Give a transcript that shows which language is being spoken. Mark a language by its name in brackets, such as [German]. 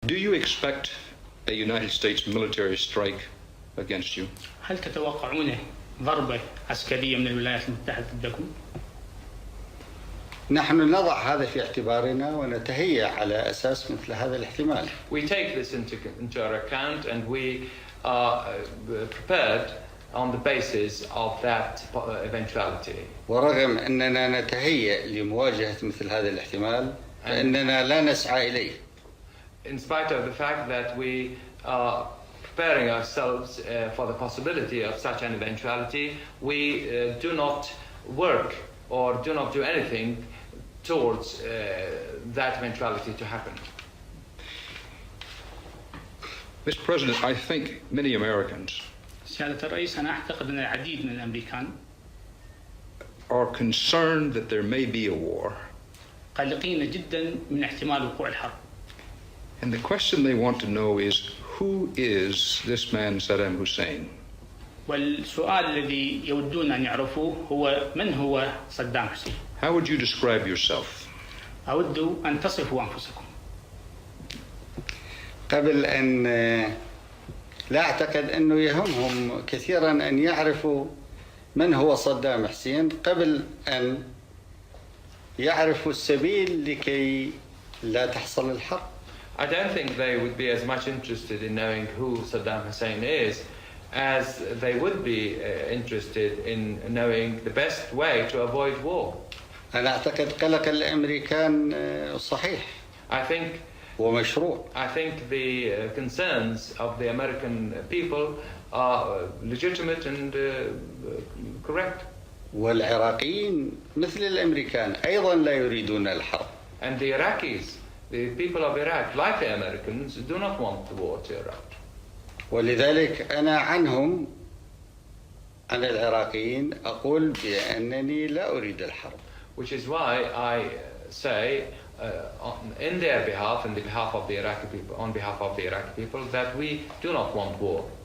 [English] Do you expect a United States military strike against you? [Arabic] هل تتوقعون ضربة عسكرية من الولايات المتحدة ضدكم؟ نحن نضع هذا في اعتبارنا ونتهيأ على أساس مثل هذا الاحتمال. [English] We take this into our account and we are prepared on the basis of that eventuality. [Arabic] ورغم أننا نتهيأ لمواجهة مثل هذا الاحتمال فإننا لا نسعى إليه. [English] In spite of the fact that we are preparing ourselves for the possibility of such an eventuality, we do not work or do not do anything towards that eventuality to happen. Mr. President, I think many Americans [Arabic] سيادة الرئيس، أنا أعتقد أن العديد من الأمريكان [English] are concerned that there may be a war. [Arabic] قلقين جدا من احتمال وقوع الحرب. [English] And the question they want to know is, who is this man Saddam Hussein? [Arabic] والسؤال الذي يودون أن يعرفوه هو من هو صدام حسين؟ [English] How would you describe yourself? [Arabic] أود أن تصفوا أنفسكم. قبل أن لا أعتقد أنه يهمهم كثيرا أن يعرفوا من هو صدام حسين قبل أن يعرفوا السبيل لكي لا تحصل الحرب. [English] I don't think they would be as much interested in knowing who Saddam Hussein is as they would be interested in knowing the best way to avoid war. [Arabic] أنا أعتقد قلق الأمريكان صحيح. ومشروع. [English] I think the concerns of the American people are legitimate and correct. [Arabic] والعراقيين مثل الأمريكان أيضا لا يريدون الحرب. [English] And the Iraqis, the people of Iraq, like the Americans, do not want the war to erupt. [Arabic] ولذلك أنا عنهم عن العراقيين أقول بأنني لا أريد الحرب. [English] Which is why I say in their behalf, on behalf of the Iraqi people, that we do not want war.